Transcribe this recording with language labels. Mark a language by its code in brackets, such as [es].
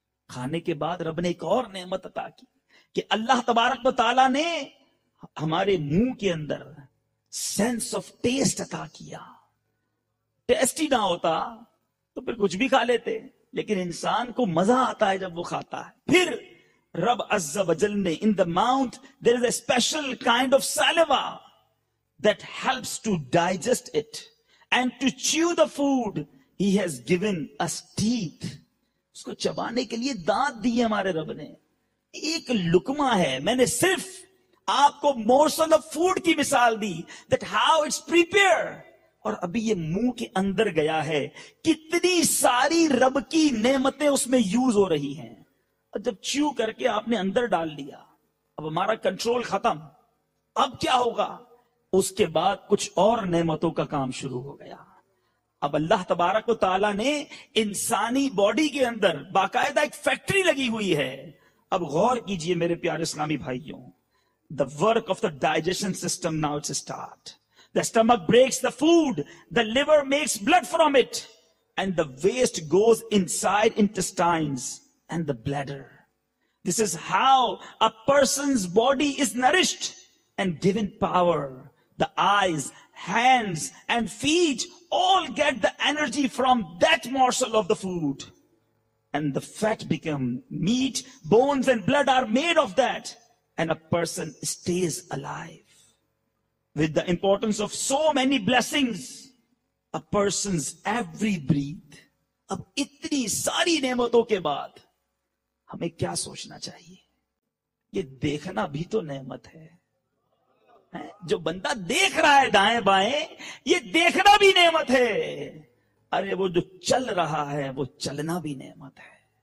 [hi] खाने के बाद रब ने एक और नेमत अता की कि अल्लाह तबारक व तआला ने हमारे मुंह के अंदर सेंस ऑफ टेस्ट अता किया. टेस्ट ही ना होता तो फिर कुछ भी खा लेते, लेकिन इंसान को मजा आता है जब वो खाता है. फिर रब अज़्ज़ा वजल ने, [en] In the mouth there is a special kind of saliva that helps to digest it, and to chew the food he has given us teeth. [hi] उसको चबाने के लिए दांत दिए हमारे रब ने. एक लुकमा है, मैंने सिर्फ आपको मोर्सल ऑफ फूड की मिसाल दी, [en] that how it's prepared, [hi] और अभी ये मुंह के अंदर गया है, कितनी सारी रब की नेमतें उसमें यूज हो रही हैं. और जब च्यू करके आपने अंदर डाल लिया, अब हमारा कंट्रोल खत्म. अब क्या होगा? उसके बाद कुछ और नेमतों का काम शुरू हो गया. अब अल्लाह तबारक व तआला ने इंसानी बॉडी के अंदर बाकायदा एक फैक्ट्री लगी हुई है. अब गौर कीजिए मेरे प्यारे इस्लामी भाइयों, [en] the work of the digestion system now it's start. The stomach breaks the food, the liver makes blood from it, and the waste goes inside intestines and the bladder. This is how a person's body is nourished and given power. The eyes, hands, and feet all get the energy from that morsel of the food. And the fat become meat, bones and blood are made of that. And a person stays alive. with the importance of so many blessings, a person's every breath. [hi] अब इतनी सारी नेमतों के बाद हमें क्या सोचना चाहिए? ये देखना भी तो नेमत है। जो बंदा देख रहा है दाएं बाएं, ये देखना भी नेमत है। अरे वो जो चल रहा है, वो चलना भी नेमत है।